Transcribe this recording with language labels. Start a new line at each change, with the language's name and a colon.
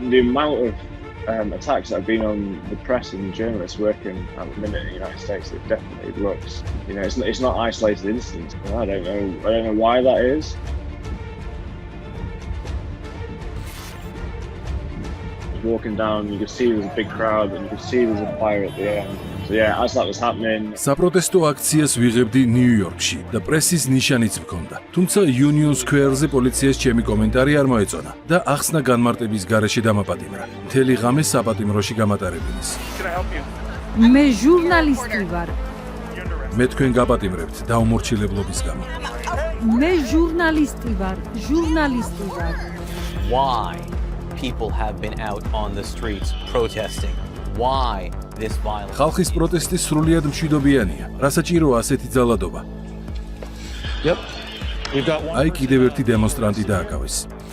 English: The amount of attacks that have been on the press and journalists working at the minute in the United States, it definitely looks, it's not isolated incidents. I don't know why that is. Walking down, you could see there's a big crowd and you could see there's a fire at the end. So yeah, as that was happening.
Georgian: საპროტესტო აქციას ვიღებდი ნიუ-იორკში და პრესის ნიშანიც მქონდა. თუმცა Union Square-ზე პოლიციას ჩემი კომენტარი არ მოეწონა და ახსნა განმარტების გარეშე დამაპატიმრა. მთელი ღამე საპატიმროში გამატარებინის. მე ჟურნალისტი ვარ. მე თქვენ გაპატიმრებთ დაუმორჩილებლობის გამო. მე ჟურნალისტი ვარ.
English: Why people have been out on the streets protesting? Why this violence?
Georgian: ხალხის პროტესტი სრულიად მშვიდობიანია. რა საჭიროა ასეთი ძალადობა?
English: Yep. We've got one.
Georgian: აი კიდევ ერთი დემონსტრანტი დააკავეს.